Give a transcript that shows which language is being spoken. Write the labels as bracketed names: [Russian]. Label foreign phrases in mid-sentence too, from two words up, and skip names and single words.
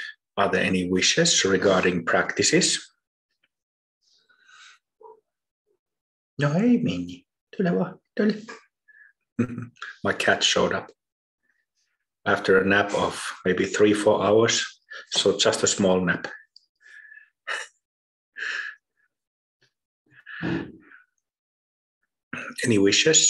[English] Are there any wishes regarding practices? [Finnish] No, ei Minni. Tule vaan, tule. [English] My cat showed up after a nap of maybe 3-4 hours. So just a small nap. Any wishes?